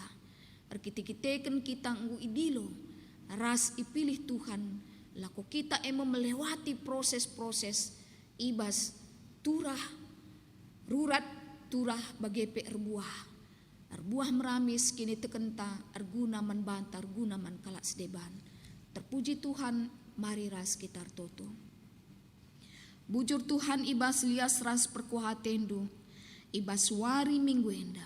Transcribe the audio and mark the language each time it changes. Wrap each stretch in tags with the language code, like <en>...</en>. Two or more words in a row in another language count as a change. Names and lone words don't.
<btx>Erkiti-kiteken kita ngu idilo ras ipilih Tuhan. Lako kita</btx> <id>melewati proses-proses</id> <btx>ibas turah rurat turah bagepe erbuah meramis kini tekenta arguna man banta arguna man kalak sedeban.</btx> <id>Terpuji Tuhan,</id> <btx>mari ras kita toto. Bujur Tuhan ibas lias ras perkuhatendu, ibas wari minggu enda.</btx>